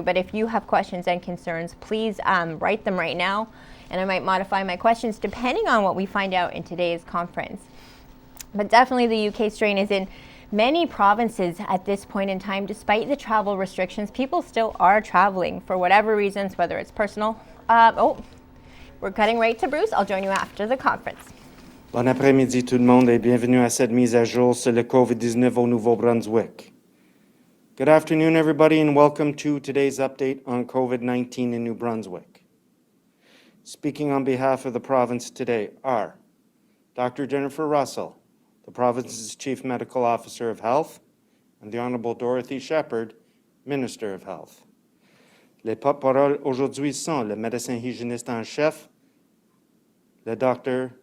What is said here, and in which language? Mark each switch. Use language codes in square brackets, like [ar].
[en] But if you have questions and concerns, please write them right now, and I might modify my questions depending on what we find out in today's conference. But definitely the UK strain is in many provinces at this point in time. Despite the travel restrictions, people still are traveling for whatever reasons, whether it's personal. We're cutting right to Bruce. I'll join you after the conference. [fr] Bon après-midi tout le monde et bienvenue à cette mise à jour sur le COVID-19 au Nouveau-Brunswick. [en] Good afternoon, everybody, and welcome to today's update on COVID-19 in New Brunswick. Speaking on behalf of the province today are Dr. Jennifer Russell, the province's Chief Medical Officer of Health, and the Honorable Dorothy Shepherd, Minister of Health. [fr] Les porte-paroles aujourd'hui sont le médecin hygiéniste en chef, le Dr.